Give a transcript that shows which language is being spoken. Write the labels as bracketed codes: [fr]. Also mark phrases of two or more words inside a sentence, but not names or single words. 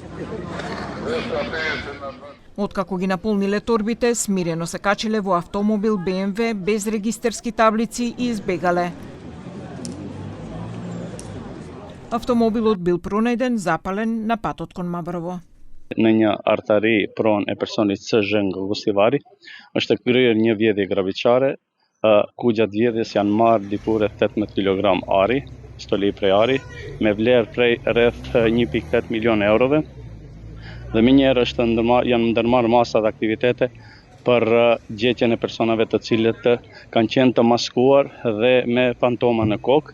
[mk] Откако ги наполниле торбите, смирено се качиле во автомобил BMW без регистерски таблици и избегале. Автомобилот бил пронајден запален на патот кон Маврово. [sq] Në një artari pronë e personit CZ nga Gostivari, është kryer një vjedhje grabitçare, ku gjatë vjedhjes janë marrë diku rreth 18 kg ari, stoli prej ari, me vlerë prej rreth 1,8 milion eurove. Dhe minjherë janë ndërmarrë masa dhe aktivitete për gjetjen e personave të cilët kanë qenë të maskuar dhe me fantoma në kokë.